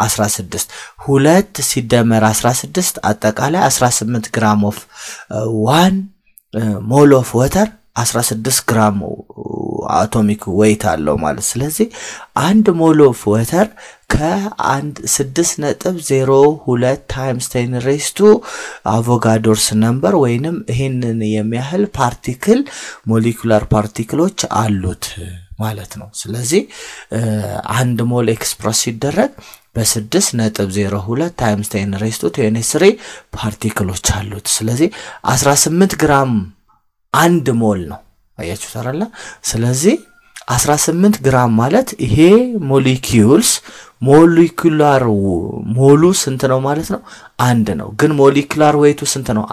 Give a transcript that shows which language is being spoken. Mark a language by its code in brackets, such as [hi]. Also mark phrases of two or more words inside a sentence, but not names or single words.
[am] 16። ሁለት ሲደመር 16 አጠቃላይ 18 ግራም [en] of 1 mole of water [am] 16 ግራም [en] atomic weight [am] አለው ማለት። ስለዚህ አንድ [en] mole of water [am] ከ6.02 [en] times 10 raised to Avogadro's number [am] ወይንም ይሄንን የሚያህል ፓርቲክል [en] molecular particles [am] አሉት ማለት ነው። ስለዚህ አንድ ሞል ኤክስፕረስ ሲደረግ በ6.02 [en] times 10 raised to 23 [am] ፓርቲክሎች አሉት። ስለዚህ 18 ግራም አንድ ሞል ነው። አያችሁ ታራላ? ስለዚህ 18 ግራም ማለት ይሄ ሞለኪውላር ሞሉ ስንት ነው ማለት ነው? አንድ ነው። ግን [en] molecular weight [am] ስንት ነው?